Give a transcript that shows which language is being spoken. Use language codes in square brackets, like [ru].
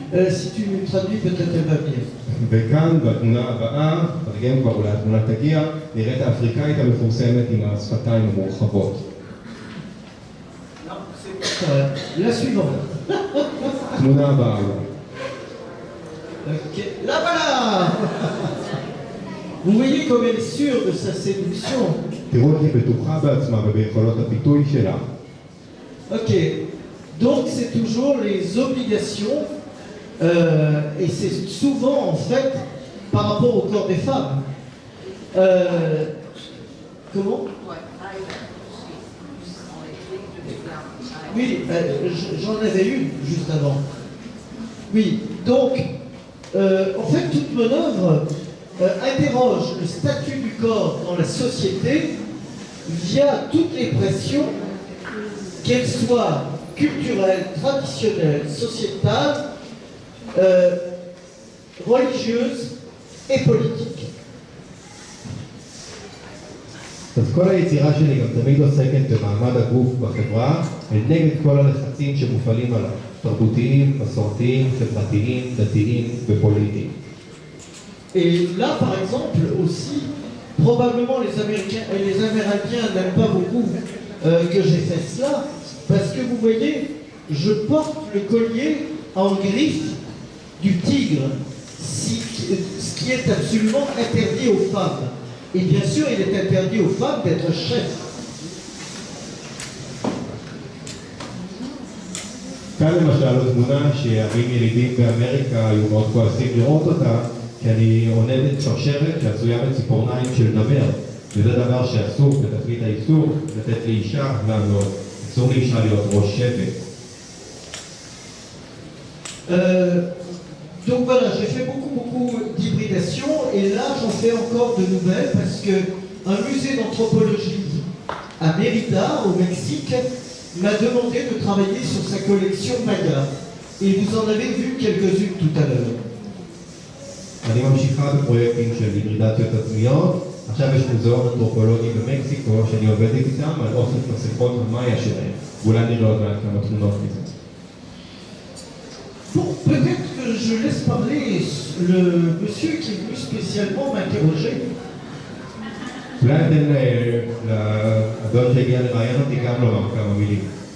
[fr] Si tu traduis, peut-être elle va venir. [he] וכאן, בתמונה הבאה, תרגם כבר אולי התמונה תגיע, נראית האפריקאית המפורסמת עם השפתיים המורחבות. [fr] La suivante. [he] תמונה הבאה. [fr] Ok, là voilà. Vous voyez comme elle est sûre de sa séduction. [he] תראו איך היא בטוחה בעצמה וביכולות הפיתוי שלה. [fr] Ok, donc c'est toujours les obligations, et c'est souvent en fait par rapport au corps des femmes. Comment? Oui, j'en avais une juste avant. Oui, donc en fait toute mon œuvre interroge le statut du corps dans la société via toutes les pressions, qu'elles soient culturelles, traditionnelles, sociétales, religieuses et politiques. [he] אז כל היצירה שלי גם תמיד עוסקת במעמד הגוף בחברה, נגד כל הלחצים שמופעלים עליו, תרבותיים, מסורתיים, חברתיים, דתיים ופוליטיים. [fr] Et là, par exemple, aussi, probablement les Amérindiens n'aiment pas beaucoup que j'ai fait cela, parce que vous voyez, je porte le collier en griffe du tigre, ce qui est absolument interdit aux femmes. Et bien sûr, il est interdit aux femmes d'être chefs. [he] כאן למשל זו תמונה שערים ילידים באמריקה היו מאוד כועסים לראות אותה, כי אני עונדת שרשרת שעשויה בציפורניים של נמר, וזה דבר שאסור בתכלית האיסור לתת לאישה גם מאוד. אסור לאישה להיות ראש שבט. [fr] Donc voilà, j'ai fait beaucoup d'hybridation et là j'en fais encore de nouvelles parce que un musée d'anthropologie à Mérida, au Mexique, m'a demandé de travailler sur sa collection Maya. Et vous en avez vu quelques-unes tout à l'heure. [he] אני ממשיכה בפרויקטים של היברידציות עצמיות. עכשיו יש מוזיאון אנתרופולוגי במקסיקו שאני עובדת איתם על אוסף מסכות המאיה שלהם. ואולי נראה עוד מעט כמה תמונות מזה. [fr] Bon, peut-être que je laisse parler le monsieur qui est venu spécialement m'interroger. [he] אולי אתן לאדון שהגיע לראיין אותי גם לומר כמה מילים.